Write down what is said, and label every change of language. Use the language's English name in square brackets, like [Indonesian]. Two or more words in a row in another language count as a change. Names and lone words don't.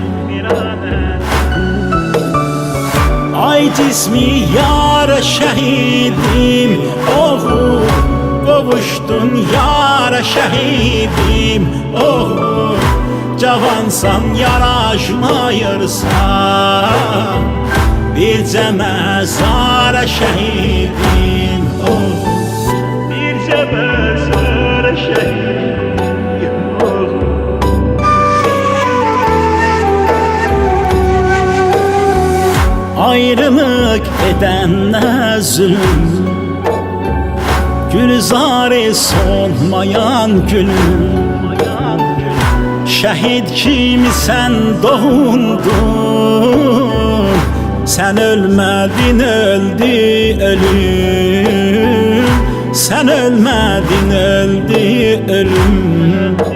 [Azerbaijani] Ay cismi yara şehidim, oğul qovuşdun yara şehidim, oğul cavansan yaraşmayırsan, bircə məzara şehidim, oğul bircə məzara şehidim, oğul. [Turkish] Ayrılık edenler zulüm, gülzarı solmayan gülüm. Şehit kimi sen doğundun, sen ölmedin öldü ölüm, sen ölmedin öldü ölüm.